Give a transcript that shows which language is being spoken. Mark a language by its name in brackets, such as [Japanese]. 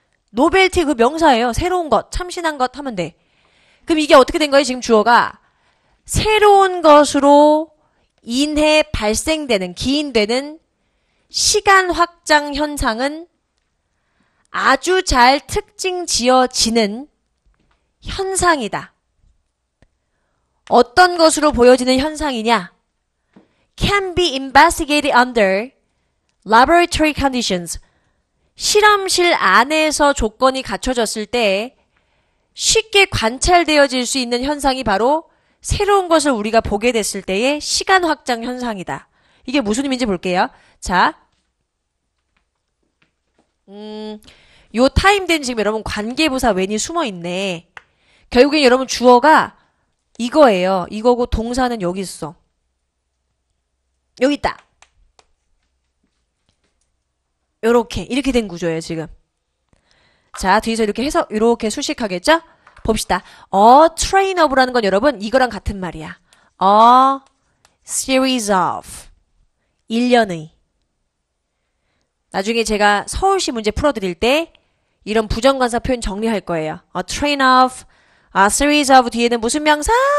[Korean] 노벨티 그 명사예요. 새로운 것, 참신한 것 하면 돼. 그럼 이게 어떻게 된 거예요? 지금 주어가 새로운 것으로 인해 발생되는, 기인되는 시간 확장 현상은 아주 잘 특징 지어지는 현상이다. 어떤 것으로 보여지는 현상이냐? [English] Can be investigated under laboratory conditions. [Korean] 실험실 안에서 조건이 갖춰졌을 때 쉽게 관찰되어질 수 있는 현상이 바로 새로운 것을 우리가 보게 됐을 때의 시간 확장 현상이다. 이게 무슨 의미인지 볼게요. 자, 요 타임된 지금 여러분 관계부사 웬이 숨어있네. 결국엔 여러분 주어가 이거예요. 이거고 동사는 여기 있어. 여기 있다. 이렇게 된 구조예요, 지금. 자, 뒤에서 이렇게 해서 이렇게 수식하겠죠? 봅시다. train of라는 건 여러분 이거랑 같은 말이야. [English] A series of. [Korean] 일련의. 나중에 제가 서울시 문제 풀어드릴 때 이런 부정관사 표현 정리할 거예요. [English] A train of, a series of [Korean] 뒤에는 무슨 명사?